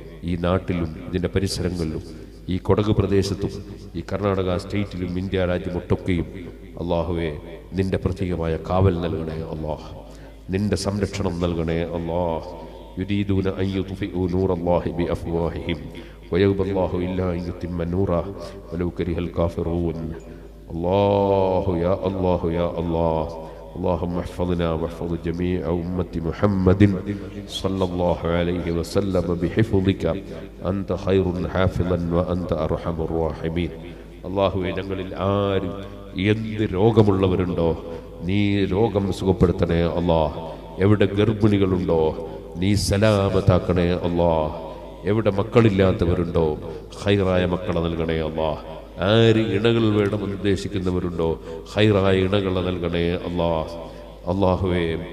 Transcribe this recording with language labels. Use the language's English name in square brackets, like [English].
[Malayalam] ഈ നാട്ടിലും ഇതിൻ്റെ പരിസരങ്ങളിലും ഈ കൊടക് പ്രദേശത്തും ഈ കർണാടക സ്റ്റേറ്റിലും ഇന്ത്യ രാജ്യമൊട്ടൊക്കെയും അള്ളാഹുവേ നിന്റെ പ്രത്യേകമായ കാവൽ നൽകണേ നിന്റെ സംരക്ഷണം നൽകണേ [Arabic] يريدون أن يطفئوا نور الله بأفواههم ويأبى الله إلا أن يتم نوره ولو كره الكافرون. الله يا الله يا الله اللهم احفظنا واحفظ جميع أمة محمد صلى الله عليه وسلم بحفظك أنت خير حافظا وأنت أرحم الراحمين. [Malayalam] അള്ളാഹുവെ ഞങ്ങളിൽ ആര് എന്ത് രോഗമുള്ളവരുണ്ടോ നീ രോഗം സുഖപ്പെടുത്തണേ എവിടെ ഗർഭിണികളുണ്ടോ നീ സലാമത്താക്കണേ എവിടെ മക്കളില്ലാത്തവരുണ്ടോ ഹൈറായ മക്കളെ നൽകണേ ആര് ഇണകൾ വേണമെന്ന് ഉദ്ദേശിക്കുന്നവരുണ്ടോ ഹൈറായ ഇണകളെ നൽകണേ അള്ളാഹുവേ.